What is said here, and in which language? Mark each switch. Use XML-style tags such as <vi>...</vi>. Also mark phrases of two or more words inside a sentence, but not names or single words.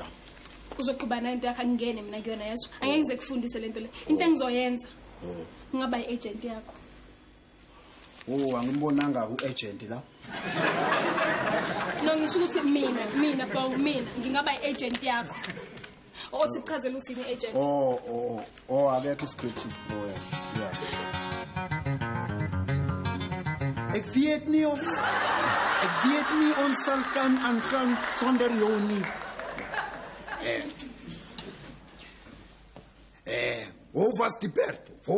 <zu>uzoqhubana into yakho angingene mina kuyona yazo angeke ngize kufundise lento le into engizoyenza ngingaba iagent yakho angimbonanga uagent la no ngisho ukuthi mina ngingaba iagent yakho sichazela usini agent akekho script yeah</zu> <af>Ek weet nie ons sal kan aangaan sonder jou nie. Hoe was die perd?</af>